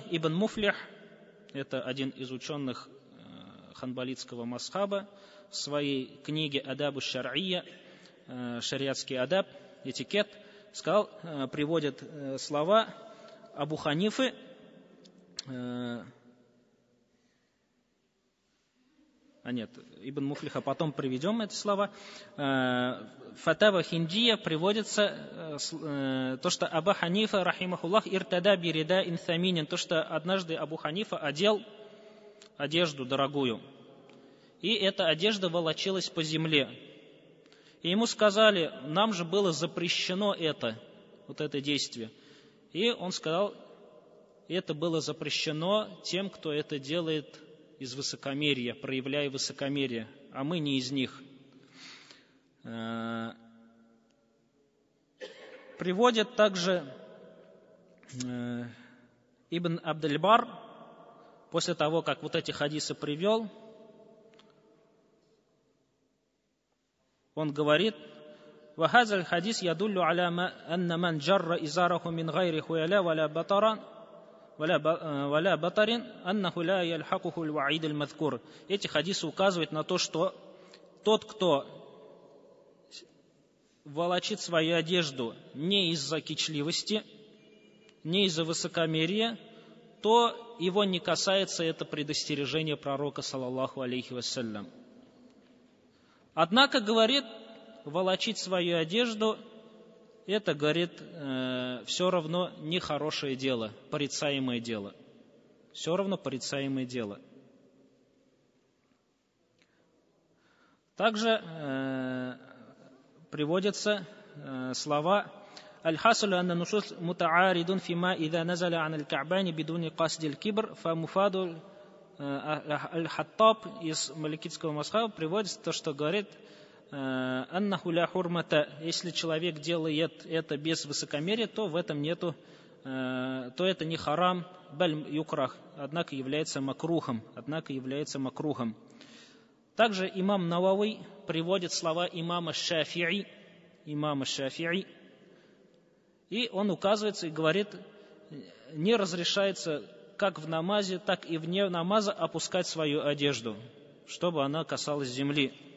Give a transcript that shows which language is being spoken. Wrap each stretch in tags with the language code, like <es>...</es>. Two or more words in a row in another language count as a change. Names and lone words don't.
<ru>Ибн Муфлих, это один из ученых ханбалитского масхаба, в своей книге «Адабу шар'ия», шариатский адаб, этикет, сказал, приводит слова Абу Ханифы, Ибн Муфлиха, потом приведем эти слова. Фатава Хиндия приводится то, что Абу Ханифа, рахимахуллах,</ru> <ar>ارتدى برداء ثمين,</ar> <ru>то, что однажды Абу Ханифа одел одежду дорогую, и эта одежда волочилась по земле. И ему сказали, нам же было запрещено это действие. И он сказал, это было запрещено тем, кто это делает из высокомерия, проявляя высокомерие, а мы не из них. Приводит также Ибн Абдельбар, после того, как эти хадисы привел, он говорит,</ru> <ar>وهذا الحديث يدل على أن من جر إزاره من غير خيلاء ولا بطر أنه لا يلحقه الوعيد المذكور.</ar> <ru>Эти хадисы указывают на то, что тот, кто волочит свою одежду не из-за кичливости, не из-за высокомерия, то его не касается это предостережение пророка,</ru> <ar>صلى الله عليه وسلم.</ar> <ru>Однако, говорит, волочить свою одежду, это, говорит, все равно нехорошее дело, порицаемое дело. Все равно порицаемое дело. Также приводятся слова</ru> <ar>الحاصل أن النصوص متعارض فيما إذا نزل عن الكعبين بدون قصد الكبر فمفاد الحطاب</ar> <ru>из маликитского мазхаба приводится то, что говорит</ru> <ar>أنه لا حرمة,</ar> <ru>если человек делает это без высокомерия, то в этом нету, то это не харам,</ru> <ar>بل يكره,</ar> <ru>однако является макрухом, Также имам Навави приводит слова имама Шафи'i, и он указывается и говорит, не разрешается как в намазе, так и вне намаза опускать свою одежду, чтобы она касалась земли.</ru>